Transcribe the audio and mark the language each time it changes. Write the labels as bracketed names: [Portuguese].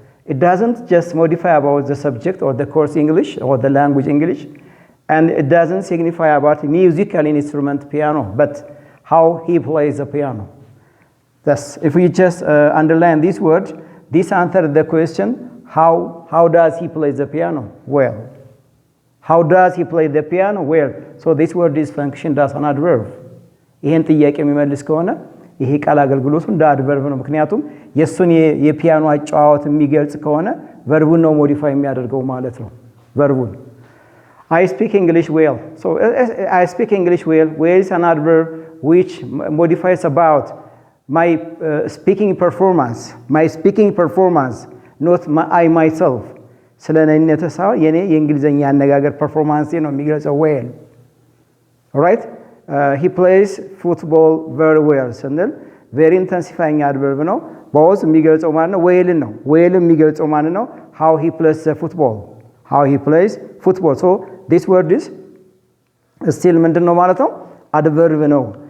[English] It doesn't just modify about the subject or the course English or the language English, and it doesn't signify about musical instrument piano, but how he plays the piano. Thus, if we just underline this word, this answers the question, how does he play the piano? Well. How does he play the piano? Well. So this word is functioned as an adverb. [Amharic] ይሄን ጥያቄ የሚመልስ ከሆነ ይሄ ቃል አገልግሎቱ እንደ አድቨርብ ነው። ምክንያቱም የሱን የፒያኖ አጫዋወት የሚገልጽ ከሆነ ቨርቡን ነው ሞዲፋይ የሚያደርገው ማለት ነው። ቨርቡን [English] I speak English well. So I speak English well. Well is an adverb which modifies about my speaking performance. My speaking performance, not I myself. [Amharic] ስለነኝነተ ሳይሆን የኔ የእንግሊዘኛ አነጋገር ፐርፎርማንስ ነው የሚገልጸው well. [English] All right? He plays football very well. [Amharic] ስንል [English] very intensifying adverb [Amharic] ነው። both የሚገልጸው ማለት ነው [English] well [Amharic] ነው። well የሚገልጸው ማለት ነው [English] how he plays the football. How he plays football. So this word is still [Amharic] ምንድነው ማለት ነው? [English] adverb [Amharic] ነው.